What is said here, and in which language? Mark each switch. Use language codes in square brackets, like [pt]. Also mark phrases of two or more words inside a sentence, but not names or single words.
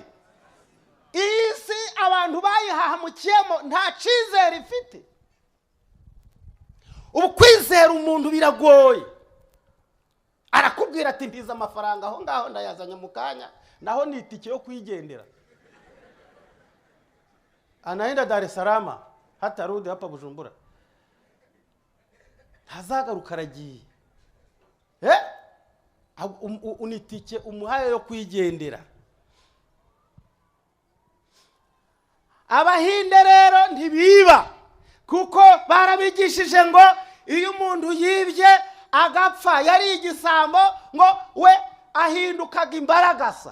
[rw] Iyi si abantu bayihahamukiyemo nta cyizere ifite. Ubu kwizera umuntu biragoye. Arakubwira ati, mbiza amafaranga aho ngaho ndayazanye mu kanya, naho ni itike yo kwigendera. [sw] Anaenda Dar es Salaam, hata rudi hapa Bujumbura, [rw] ntazagaruka aragiye. Unitike umuhaye yo kwigendera. Abahinde rero ntibiba, kuko barabigishije ngo iyo umuntu yibye agapfa yari igisambo ngo we ahindukaga imbaragasa.